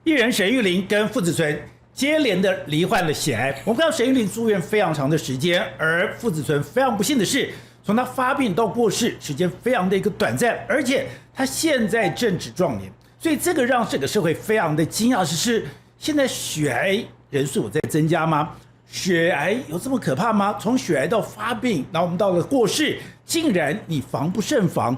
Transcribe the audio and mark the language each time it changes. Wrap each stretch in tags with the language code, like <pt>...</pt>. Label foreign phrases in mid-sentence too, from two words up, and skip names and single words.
<zh>藝人沈玉琳跟傅子淳接連的罹患了血癌。我們看到沈玉琳住院非常長的時間，而傅子淳非常不幸的是，從他發病到過世時間非常的一個短暫，而且他現在正值壯年，所以這個讓整個社會非常的驚訝，是現在血癌人數有在增加嗎？血癌有這麼可怕嗎？從血癌到發病，然後我們到了過世，竟然你防不勝防。</zh>